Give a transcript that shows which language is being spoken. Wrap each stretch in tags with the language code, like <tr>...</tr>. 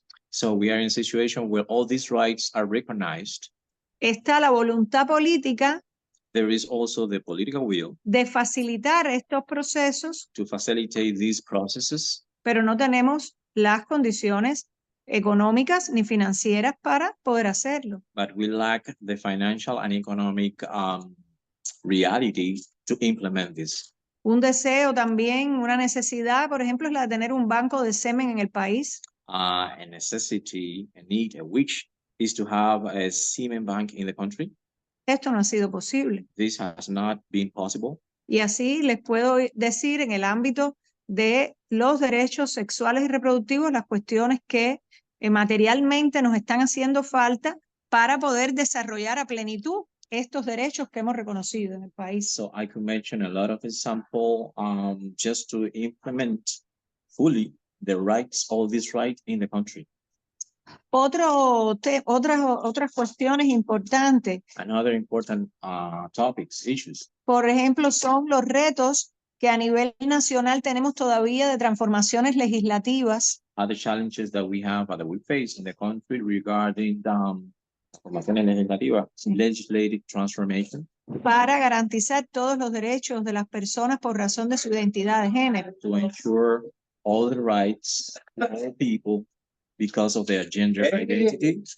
<en>So we are in a situation where all these rights are recognized.</en> <es>Está la voluntad política</es> <en>There is also the political will</en> <es>de facilitar estos procesos,</es> <en>to facilitate these processes,</en> <es>pero no tenemos las condiciones económicas ni financieras para poder hacerlo.</es> <en>but we lack the financial and economic reality to implement this.</en> <es>Un deseo también, una necesidad, por ejemplo, es la de tener un banco de semen en el país.</es> <en>A necessity, a need, a wish is to have a semen bank in the country.</en> <es>Esto no ha sido posible.</es> <en>This has not been possible.</en> <es>Y así les puedo decir en el ámbito de los derechos sexuales y reproductivos las cuestiones que materialmente nos están haciendo falta para poder desarrollar a plenitud estos derechos que hemos reconocido en el país.</es> <en>So I could mention a lot of examples just to implement fully the rights, all these rights in the country.</en> <es>Otras cuestiones importantes,</es> <en>Another important topics, issues,</en> <es>por ejemplo, son los retos que a nivel nacional tenemos todavía de transformaciones legislativas</es> <en>other challenges that we have, that we face in the country regarding</en> <es>transformaciones legislativas,</es> <en>legislative transformation,</en> <es>para garantizar todos los derechos de las personas por razón de su identidad de género.</es> <en>to ensure all the rights of all people because of their gender identity.</en>